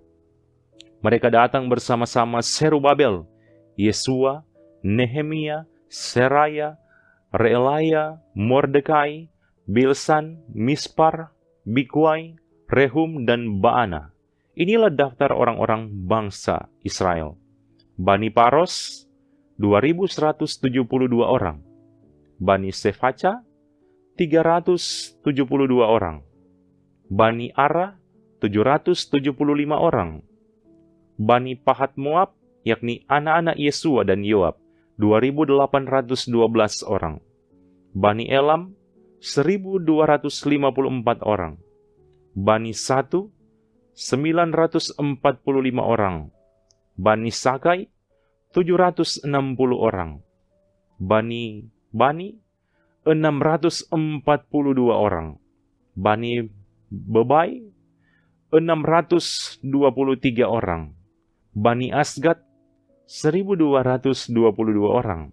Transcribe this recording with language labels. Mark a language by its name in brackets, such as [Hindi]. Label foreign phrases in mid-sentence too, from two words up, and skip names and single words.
[Indonesian] Mereka datang bersama-sama Serubabel, Yesua, Nehemia, Seraya, Reelaya, Mordekai, Bilsan, Mispar, Bikwai, Rehum, dan Baana. Inilah daftar orang-orang bangsa Israel. Bani Paros, 2.172 orang. Bani Sefaca, 372 orang. Bani Ara, 775 orang. Bani Pahat Moab, yakni anak-anak Yesua dan Yoab, 2.812 orang. Bani Elam, 1.254 orang. Bani Satu, 945 orang. Bani Sakai, 760 orang. Bani 642 orang. Bani Bebai, 623 orang. Bani Asgad, 1.222 orang.